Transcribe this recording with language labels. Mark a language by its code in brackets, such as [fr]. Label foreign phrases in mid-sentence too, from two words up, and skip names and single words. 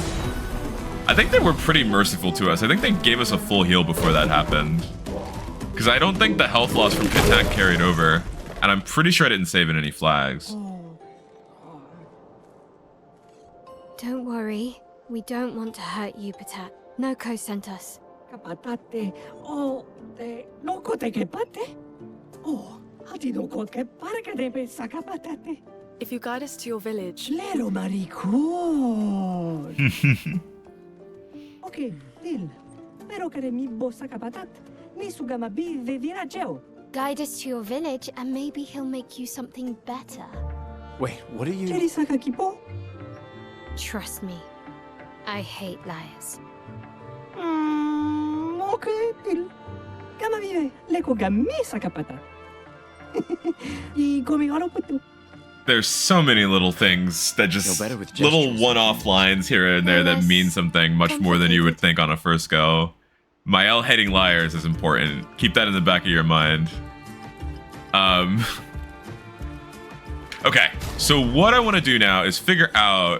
[en] I think they were pretty merciful to us. I think they gave us a full heal before that happened, because I don't think the health loss from Patat carried over, and I'm pretty sure I didn't save in any flags. Don't worry. We don't want to hurt you, Patat. Noko sent us. Kapatate, oh, te loko te kepate? Oh, hati loko ke parka debe sakapatate. If you guide us to your village. Lero maricón. Okay, Dil. Pero kare mi bo sakapatat. Ni sugama bi ve virageo. Guide us to your village and maybe he'll make you something better. Wait, what are you? Jeri sakakipo? Trust me. I hate liars. Okay, Dil. Kama vive, leko gami sakapata. I gomi haro putu. There's so many little things that just better with little gestures. one-off lines here and there that mean something much more than you would think on a first go. Mael hating liars is important. Keep that in the back of your mind. Okay, so what I want to do now is figure out.